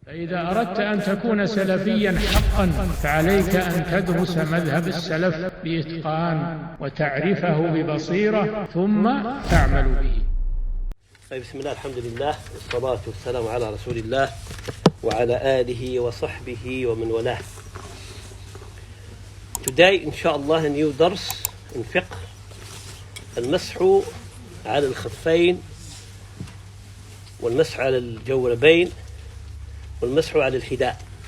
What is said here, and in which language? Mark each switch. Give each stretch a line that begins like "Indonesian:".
Arabic: فإذا أردت أن تكون سلفيا حقا فعليك أن تدرس مذهب السلف بإتقان وتعرفه ببصيرة ثم تعمل به. بسم الله، الحمد لله، والصلاة والسلام على رسول الله وعلى آله وصحبه ومن والاه.
English: Today, inshallah, a new dars in fiqh.
Arabic: المسح على الخفين والمسح على الجوربين والمسح على الحذاء.